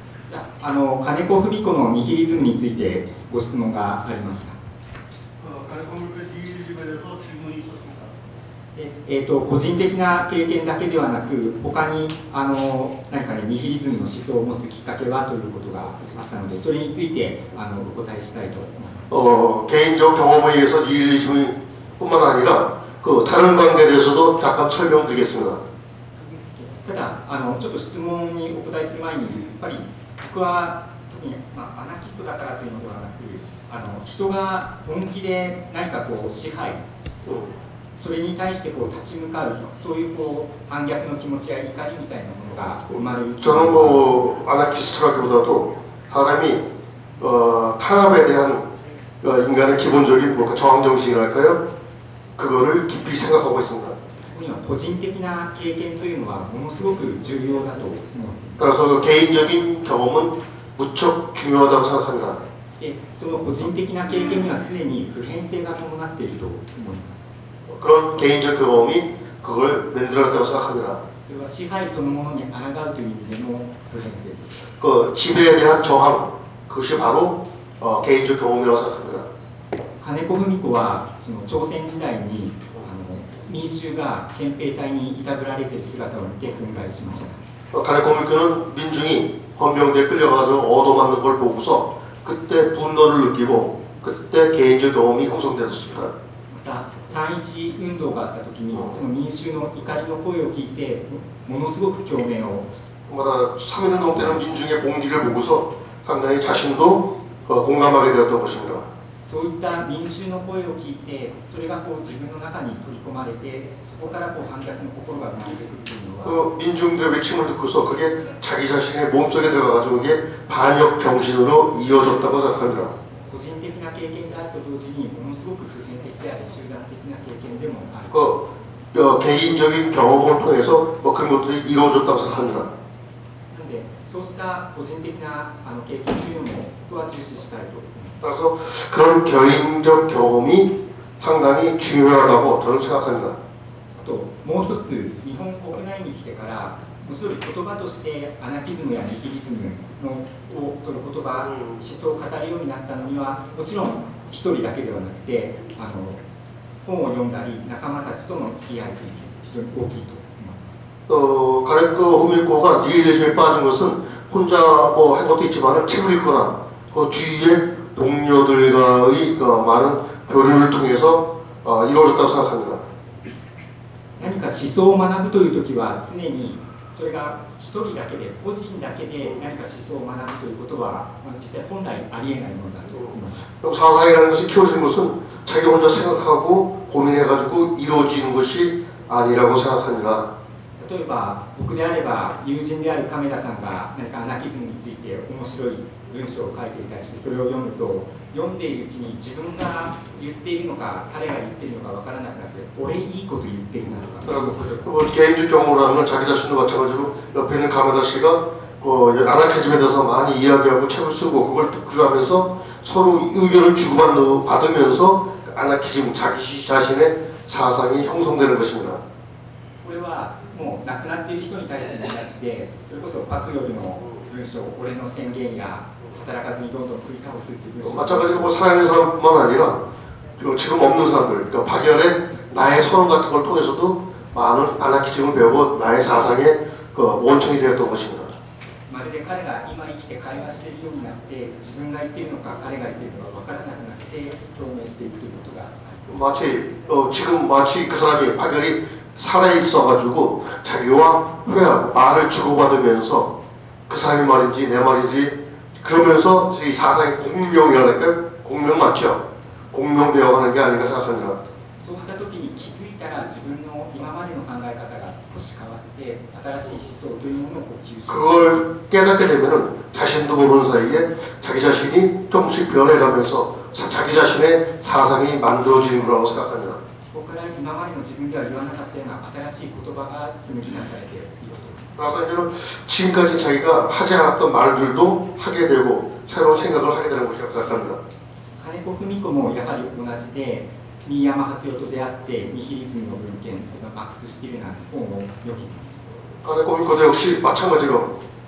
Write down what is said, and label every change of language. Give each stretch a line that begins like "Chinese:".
Japanese: じゃあ、金子文子のニヒリズムについてご質問がありました。
Korean: 가리코물의 니힐리즘에 대해서 질문이 있었습니다.
Japanese: 個人的な経験だけではなく、他に何かね、ニヒリズムの思想を持つきっかけはということがあったので、それについてお答えしたいと思います。
Korean: 개인적 경험에 의해서 니힐리즘뿐만 아니라 그 다른 관계에 대해서도 잠깐 설명드리겠습니다.
Japanese: ただちょっと質問にお答えする前に、やっぱり僕は特に、アナキストだからというのではなく、人が本気で何かこう支配、それに対してこう立ち向かう、そういうこう反逆の気持ちや怒りみたいなものが生まれる。
Korean: 저는 뭐 아나키스트라기보다도 사람이 탄압에 대한 인간의 기본적인 뭔가 저항 정신이랄까요? 그거를 깊이 생각하고 있습니다.
Japanese: ここには個人的な経験というのはものすごく重要だと思います。
Korean: 따라서 개인적인 경험은 무척 중요하다고 생각합니다.
Japanese: で、その個人的な経験には常に普遍性が伴っていると思います。
Korean: 그런 개인적 경험이 그걸 만들었다고 생각합니다.
Japanese: それは支配そのものに抗うという意味での普遍性です。
Korean: 그 지배에 대한 저항, 그것이 바로 개인적 경험이라고 생각합니다.
Japanese: 金子文子はその朝鮮時代に民衆が憲兵隊にいたぶられている姿を見て憤慨しました。
Korean: 가네코미크는 민중이 헌병대에 끌려가서 얻어맞는 걸 보고서 그때 분노를 느끼고 그때 개인적 경험이 형성되었습니다.
Japanese: また3.1運動があった時にその民衆の怒りの声を聞いてものすごく共鳴を
Korean: 마다 3.1운동 때는 민중의 봉기를 보고서 상당히 자신도 공감하게 되었던 것입니다.
Japanese: そういった民衆の声を聞いてそれがこう自分の中に取り込まれてそこからこう反逆の心が生まれてくるというのは
Korean: 민중들의 외침을 듣고서 그게 자기 자신의 몸속에 들어가가지고 그게 반역 정신으로 이어졌다고 생각합니다.
Japanese: 個人的な経験であると同時にものすごく普遍的であり集団的な経験でもある。
Korean: 개인적인 경험을 통해서 그런 것들이 이루어졌다고 생각합니다.
Japanese: なのでそうした個人的な経験というのも僕は重視したいと思います。
Korean: 따라서 그런 개인적 경험이 상당히 중요하다고 저는 생각합니다.
Japanese: あともう一つ日本国内に来てからもちろん言葉としてアナキズムやニヒリズムのという言葉、思想を語るようになったのにはもちろん一人だけではなくて本を読んだり仲間たちとの付き合いというのが非常に大きいと思います。
Korean: 가네코 후미코가 니힐리즘에 빠진 것은 혼자 뭐 한 것도 있지만 책을 읽거나 그 주위의 동료들과의 많은 교류를 통해서 이루어졌다고 생각합니다.
Japanese: 何か思想を学ぶというときは常にそれが一人だけで個人だけで何か思想を学ぶということは実際本来ありえないものだと思います。
Korean: 사상이라는 것이 키워지는 것은 자기 혼자 생각하고 고민해가지고 이루어지는 것이 아니라고 생각합니다.
Japanese: 例えば僕であれば友人である亀田さんが何かアナキズムについて面白い文章を書いていたりしてそれを読むと読んでいるうちに自分が言っているのか彼が言っているのか分からなくなって俺いいこと言ってるなとか
Korean: 뭐 개인적 경험으로 하면 자기 자신도 마찬가지로 옆에 있는 가메다 씨가 아나키즘에 대해서 많이 이야기하고 책을 쓰고 그걸 듣고 하면서 서로 의견을 주고받으면서 아나키즘 자기 자신의 사상이 형성되는 것입니다.
Japanese: これはもう亡くなっている人に対しても同じでそれこそパクよりの文章俺の宣言や働かずにどんどん繰り倒すっていう文章
Korean: 마찬가지로 뭐 살아있는 사람뿐만 아니라 지금 없는 사람들, 그러니까 박열의 나의 선언 같은 걸 통해서도 많은 아나키즘을 배우고 나의 사상의 원천이 되었던 것입니다.
Japanese: まるで彼が今生きて会話しているようになって自分が言っているのか彼が言っているのか分からなくなって表明していくということがあります。
Korean: 지금 마치 그 사람이 박열이 살아있어가지고 자기와 회하고 말을 주고받으면서 그 사람이 말인지 내 말인지 그러면서 이 사상의 공명이라니까 공명 맞죠? 공명되어가는 게 아닌가 생각합니다.
Japanese: そうした時に気づいたら自分の今までの考え方が少し変わって新しい思想というものを吸収
Korean: 그걸 깨닫게 되면은 자신도 모르는 사이에 자기 자신이 조금씩 변해가면서 자기 자신의 사상이 만들어지는 거라고 생각합니다.
Japanese: そこから今までの自分では言わなかったような新しい言葉が紡ぎ出されていると。
Korean: 그래서 이제는 지금까지 자기가 하지 않았던 말들도 하게 되고 새로운 생각을 하게 되는 것이라고 생각합니다.
Japanese: 金子文子もやはり同じで新山初代と出会ってニヒリズムの文献マクス・シティルナーの本を読みます。
Korean: 가네코 후미코도 역시 마찬가지로